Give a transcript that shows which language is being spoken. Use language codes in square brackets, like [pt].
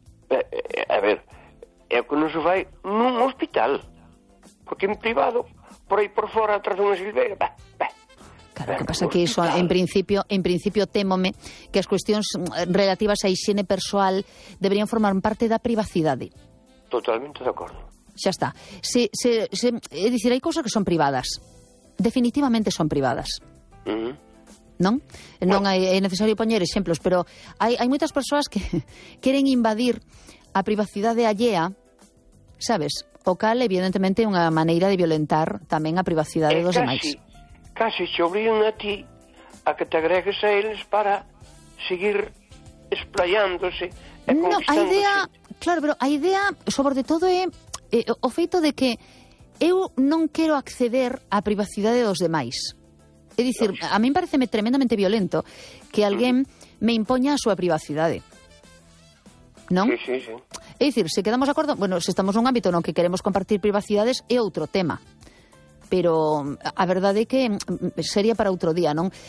[gl] A ver, é o que non se fai nun hospital. Porque en privado, por aí por fora, atrás dunha silveira, Claro, que pasa que iso, en principio témome que as cuestións relativas a higiene persoal deberían formar parte da privacidade. Totalmente de acordo. [es] Ya está. Se, es decir, hay cosas que son privadas. Definitivamente son privadas. ¿No? No hay, es necesario poner ejemplos, pero hay muchas personas que quieren invadir a privacidad de allea, ¿sabes? O cal, evidentemente, una manera de violentar también a privacidad de los demás. Casi se obligan a ti a que te agregues a ellos para seguir explayándose. No, la idea, claro, pero la idea, sobre todo, es. [gl] O feito de que eu non quero acceder á privacidade dos demais. É dicir, a mí pareceme tremendamente violento que alguén me impoña a súa privacidade. Non? Sí, sí, sí. É dicir, se quedamos de acordo, bueno, se estamos nun ámbito non que queremos compartir privacidades, é outro tema. Pero a verdade é que sería para outro día, non?